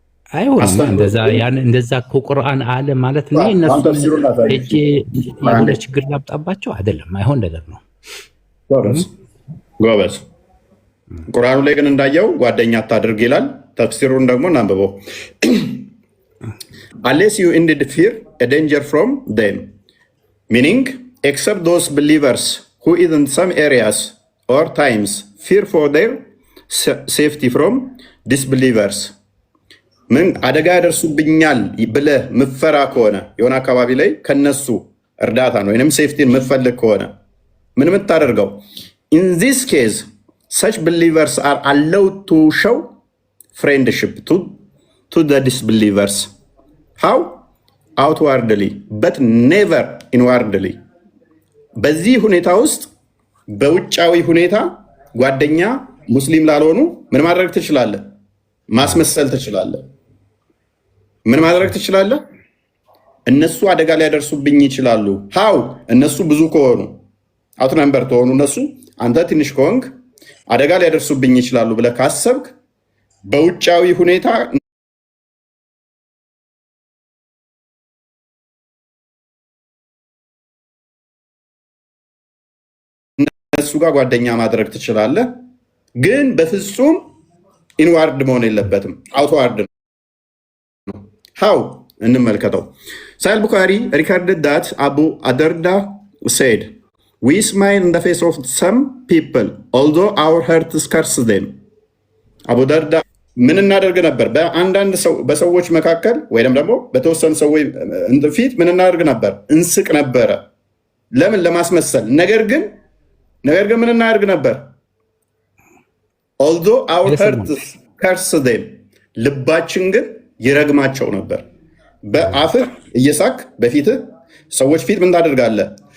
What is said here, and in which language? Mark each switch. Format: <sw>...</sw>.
<am>አይሆንም። እንደዛ እኮ ቁርአን አለ ማለት ነው። እነሱ እጄ የሆነ ችግር ላምጣባቸው አይደለም። አይሆን ነገር ነው። ጎበዝ። ቁርአኑ ላይ ግን እንዳየው ጓደኛ አታድርግ ይላል። ተፍሲሩን ደግሞ እናንብበው።</am> <en>unless you indeed fear a danger from them, meaning except those believers who in some areas or times fear for their safety from disbelievers.</en> <am>ምን አደጋ ያደርሱብኛል ብለህ ምፈራ ከሆነ የሆነ አካባቢ ላይ ከነሱ እርዳታን ወይንም ሴፍቲን ምትፈልግ ከሆነ ምን የምታደርገው?</am> <en>in this case such believers are allowed to show friendship to the disbelievers. How? Outwardly but never inwardly.</en> <am>በዚህ ሁኔታ ውስጥ በውጫዊ ሁኔታ ጓደኛ ሙስሊም ላልሆኑ ምን ማድረግ ትችላለህ? ማስመሰል ትችላለህ። ምን ማድረግ ትችላለህ? እነሱ አደጋ ሊያደርሱብኝ ይችላሉ። ሃው? እነሱ ብዙ ከሆኑ አውት ነምበር ተሆኑ እነሱ አንተ ትንሽ ከሆንክ አደጋ ሊያደርሱብኝ ይችላሉ ብለህ ካሰብክ በውጫዊ ሁኔታ እነሱ ጋር ጓደኛ ማድረግ ትችላለህ። ግን በፍጹም ኢንዋርድ መሆን የለበትም፣ አውትዋርድ ነው። ሃው? እንመልከተው።</am> <en>ሳሂህ ቡኻሪ ሪካርድድ ዳት አቡ አደርዳ said, we smile in the face of some people although our heart scares them.</en> <am>አቡ ደርዳ ምን እናደርግ ነበር? በአንዳንድ በሰዎች መካከል ወይም ደግሞ በተወሰኑ ሰዎች ፊት ምን እናደርግ ነበር? እንስቅ ነበረ። ለምን? ለማስመሰል። ነገር ግን ምን እናደርግ ነበር?</am> <en>although our heart scares them,</en> <am>ልባችን ግን ይረግማቸው ነበር። በአፍህ እየሳክ በፊትህ ሰዎች ፊት ምን ታደርጋለህ?</am>